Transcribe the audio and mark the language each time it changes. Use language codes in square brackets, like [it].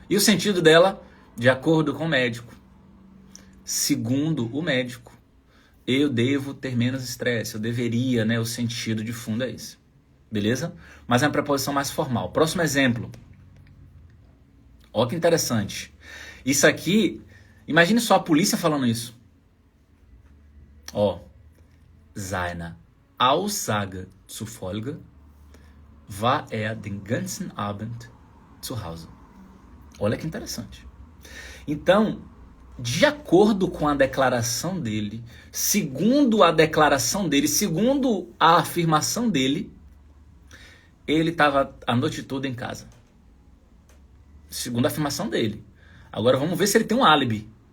[pt] E o sentido dela, de acordo com o médico. Segundo o médico, eu devo ter menos estresse, eu deveria, né? O sentido de fundo é esse. Beleza? Mas é uma preposição mais formal. Próximo exemplo. Olha que interessante. Isso aqui, imagine só a polícia falando isso. [de] Ó, seine Aussage zufolge war den ganzen Abend zu Hause. [pt] Olha que interessante. Então, de acordo com a declaração dele, segundo a declaração dele, segundo a afirmação dele, ele estava a noite toda em casa. Segundo a afirmação dele. Agora vamos ver se ele tem um álibi.